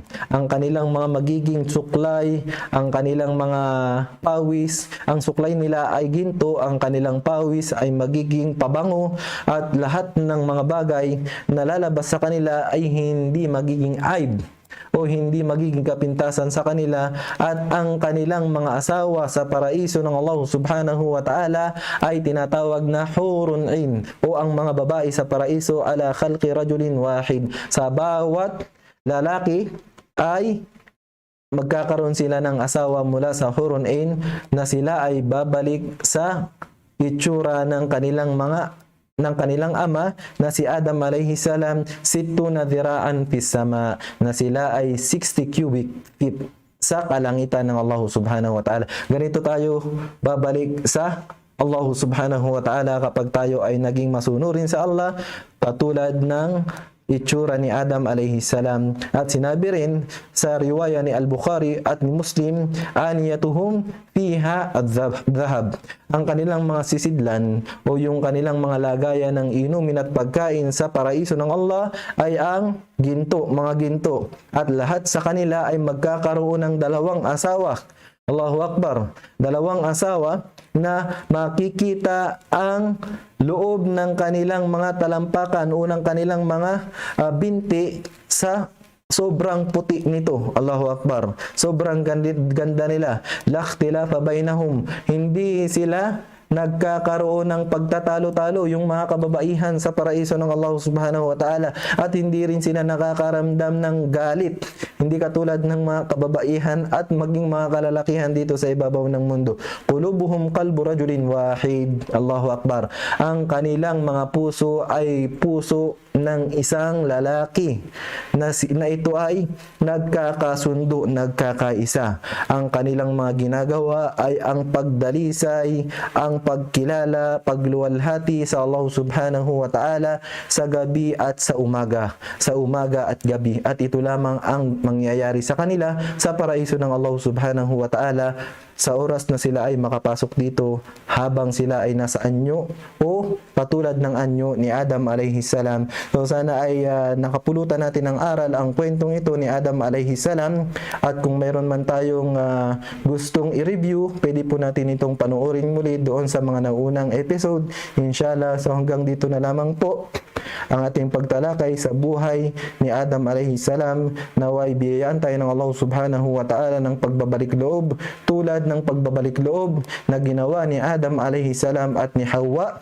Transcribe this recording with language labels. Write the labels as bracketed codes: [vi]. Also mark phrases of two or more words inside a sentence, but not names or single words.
[tl] Ang kanilang mga magiging suklay, ang kanilang mga pawis, ang suklay nila ay ginto, ang kanilang pawis ay magiging pabango, at lahat ng mga bagay na lalabas sa kanila ay hindi magiging aib o hindi magiging kapintasan sa kanila. At ang kanilang mga asawa sa paraiso ng [ar] الله سبحانه وتعالى [tl] ay tinatawag na [ar] حور عين, [tl] o ang mga babae sa paraiso [ar] على خلق رجل واحد. [tl] Sa bawat lalaki ay magkakaroon sila ng asawa mula sa [ar] حور عين, [tl] na sila ay babalik sa itsura ng kanilang ama na si Adam [ar] عليه السلام, ستون ذراعا في السماء, [tl] na sila ay 60 [en] cubic feet [tl] sa kalangitan ng [ar] الله سبحانه وتعالى. [tl] Ganito tayo babalik sa [ar] الله سبحانه وتعالى [tl] kapag tayo ay naging masunurin sa Allah, katulad ng itsura ni Adam [ar] عليه السلام. [tl] At sinabi rin sa riwaya ni Al-Bukhari at ni Muslim, [ar] آنيتهم فيها الذهب. [tl] Ang kanilang mga sisidlan o yung kanilang mga lagayan ng inumin at pagkain sa paraiso ng Allah ay ang ginto, mga ginto. At lahat sa kanila ay magkakaroon ng dalawang asawa. [ar] الله أكبر. [tl] Dalawang asawa na makikita ang loob ng kanilang mga talampakan o ng kanilang mga binti sa sobrang puti nito. [ar] الله أكبر. [tl] Sobrang ganda nila. [ar] لا اختلاف بينهم. [tl] Hindi sila nagkakaroon ng pagtatalo-talo yung mga kababaihan sa paraiso ng [ar] الله سبحانه وتعالى, [tl] at hindi rin sila nakakaramdam ng galit, hindi katulad ng mga kababaihan at maging mga kalalakihan dito sa ibabaw ng mundo. [ar] قلوبهم قلب رجل واحد. الله أكبر. [tl] Ang kanilang mga puso ay puso ng isang lalaki na ito ay nagkakasundo, nagkakaisa. Ang kanilang mga ginagawa ay ang pagdalisay, ang pagkilala, pagluwalhati sa [ar] الله سبحانه وتعالى [tl] sa gabi at sa umaga at gabi. At ito lamang ang mangyayari sa kanila sa paraiso ng [ar] الله سبحانه وتعالى [tl] sa oras na sila ay makapasok dito, habang sila ay nasa anyo o patulad ng anyo ni Adam [ar] عليه السلام. [tl] So sana ay nakapulutan natin ng aral ang kwentong ito ni Adam [ar] عليه السلام, [tl] at kung mayroon man tayong gustong i-review, pwede po natin itong panoorin muli doon sa mga naunang episode, inshallah. So hanggang dito na lamang po ang ating pagtalakay sa buhay ni Adam [ar] عليه السلام. [tl] Naway biyayaan tayo ng [ar] الله سبحانه وتعالى [tl] ng pagbabalik loob, tulad ng pagbabalik loob na ginawa ni Adam [ar] عليه السلام [tl] at ni Hawa.